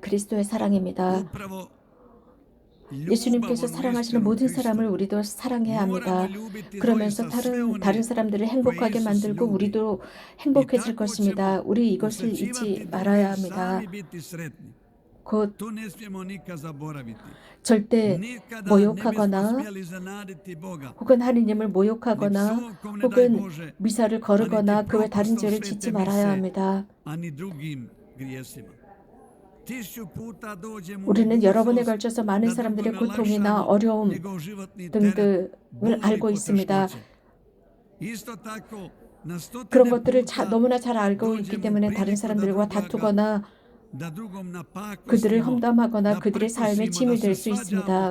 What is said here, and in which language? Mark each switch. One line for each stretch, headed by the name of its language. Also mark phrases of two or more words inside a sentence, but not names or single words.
Korean: 그리스도의 사랑입니다. 예수님께서 사랑하시는 모든 사람을 우리도 사랑해야 합니다. 그러면서 다른 사람들을 행복하게 만들고 우리도 행복해질 것입니다. 우리 이것을 잊지 말아야 합니다. 곧
Croatian: To ne smijemo nikad zaboraviti.
Korean: 절대
Croatian: Nikada ne
Korean: 모욕하거나
Croatian: bismo smjeli zanaditi Boga.
Korean: 혹은 하느님을 모욕하거나 혹은 미사를 거르거나 그 외 다른 죄를 짓지 말아야 합니다.
Croatian: Ani drugim grijesima.
Korean: 우리는 여러 번에 걸쳐서 많은 사람들의 고통이나 어려움 등등을 알고 있습니다. 그런 것들을 너무나 잘 알고 있기 때문에 다른 사람들과 다투거나 그들을 험담하거나 그들의 삶에 짐이 될 수 있습니다.